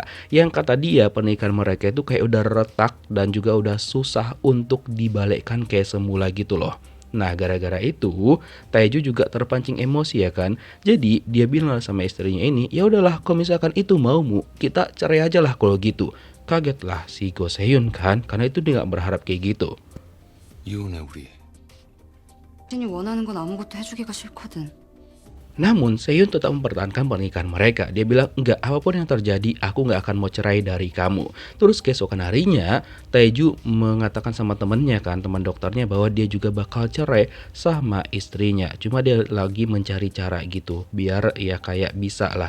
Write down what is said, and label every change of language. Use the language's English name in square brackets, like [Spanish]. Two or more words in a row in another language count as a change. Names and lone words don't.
[Indonesian] Yang kata dia pernikahan mereka itu kayak udah retak dan juga udah susah untuk dibalikkan kayak semula gitu loh. Nah, gara-gara itu, Taeju juga terpancing emosi ya kan. Jadi, dia bilang sama istrinya ini, "Ya udahlah, kalau misalkan itu maumu, kita cerai aja lah kalau gitu." Kagetlah si Go Sehyun kan, karena itu dia nggak berharap kayak gitu. [Korean] 이혼해 우리. 당신이 원하는 건 아무것도 해주기가 싫거든. [Indonesian] Namun, Sehyun tetap mempertahankan pernikahan mereka. Dia bilang, enggak, apapun yang terjadi, aku nggak akan mau cerai dari kamu. Terus keesokan harinya, Taeju mengatakan sama temennya kan, teman dokternya, bahwa dia juga bakal cerai sama istrinya. Cuma dia lagi mencari cara gitu, biar ya kayak bisa lah.